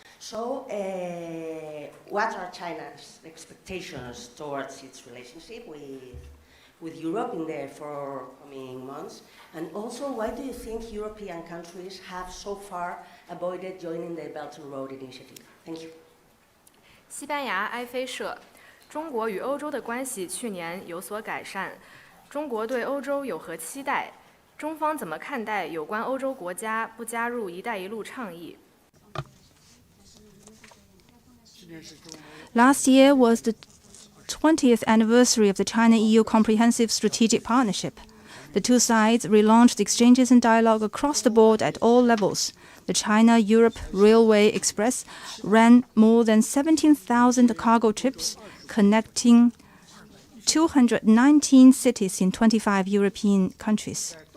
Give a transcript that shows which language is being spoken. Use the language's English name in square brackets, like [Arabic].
[English] So, what are China's expectations towards its relationship with Europe in the forthcoming months? And also, why do you think European countries have so far avoided joining the Belt and Road Initiative? Thank you. [Chinese] 西班牙埃菲社，中国与欧洲的关系去年有所改善，中国对欧洲有何期待？中方怎么看待有关欧洲国家不加入“一带一路”倡议？ [English] Last year was the 20th anniversary of the China-EU Comprehensive Strategic Partnership. The two sides relaunched exchanges and dialogue across the board at all levels. The China-Europe Railway Express ran more than 17,000 cargo trips, connecting 219 cities in 25 European countries.